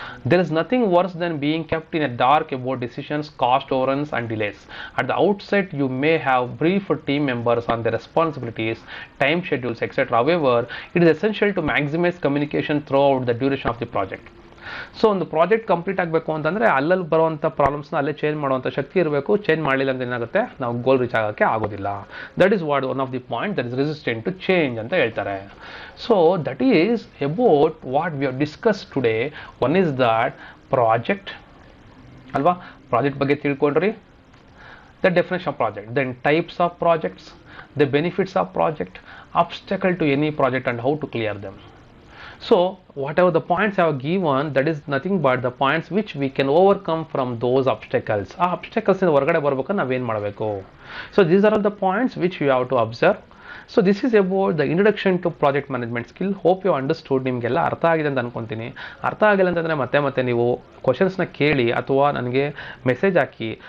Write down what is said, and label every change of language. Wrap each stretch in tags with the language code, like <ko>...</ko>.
<en>There is nothing worse than being kept in a dark about decisions, cost overruns and delays. At the outset, you may have briefed team members on their responsibilities, time schedules, etc. However, it is essential to maximize communication throughout the duration of the project.</en> <kn>So ಒಂದು project complete ಆಗಬೇಕು ಅಂತಂದರೆ ಅಲ್ಲಲ್ಲಿ ಬರುವಂಥ ಪ್ರಾಬ್ಲಮ್ಸ್ನ ಅಲ್ಲೇ change ಮಾಡುವಂಥ ಶಕ್ತಿ ಇರಬೇಕು. Change ಮಾಡಲಿಲ್ಲ ಅಂತ ಏನಾಗುತ್ತೆ, ನಾವು ಗೋಲ್ ರೀಚ್ ಆಗೋಕ್ಕೆ ಆಗೋದಿಲ್ಲ.</kn> <en>that is what one of the point that is resistant to change</en> <kn>ಅಂತ ಹೇಳ್ತಾರೆ.</kn> <en>So that is about what we have discuss today. One is that project</en> <kn>ಅಲ್ವಾ, ಪ್ರಾಜೆಕ್ಟ್ ಬಗ್ಗೆ ತಿಳ್ಕೊಂಡ್ರಿ,</kn> <en>The definition of project, then types of projects, the benefits of project, obstacle to any project and how to clear them. So whatever the points I have given, that is nothing but the points which we can overcome from those obstacles.</en> <kn>ಆ obstacles ಇಂದ ಹೊರಗಡೆ ಬರಬೇಕು ನಾವೇನು ಮಾಡಬೇಕು.</kn> <en>So these are all the points which you have to observe. So this is about the introduction to project management skill. Hope you understood.</en> <kn>ನಿಮಗೆಲ್ಲ ಅರ್ಥ ಆಗಿದೆ ಅಂತ ಅನ್ಕೊಂತೀನಿ. ಅರ್ಥ ಆಗಿಲ್ಲ ಅಂತಂದರೆ ಮತ್ತೆ ನೀವು ಕ್ವಶನ್ಸ್ನ ಕೇಳಿ ಅಥವಾ ನನಗೆ ಮೆಸೇಜ್ ಹಾಕಿ.</kn>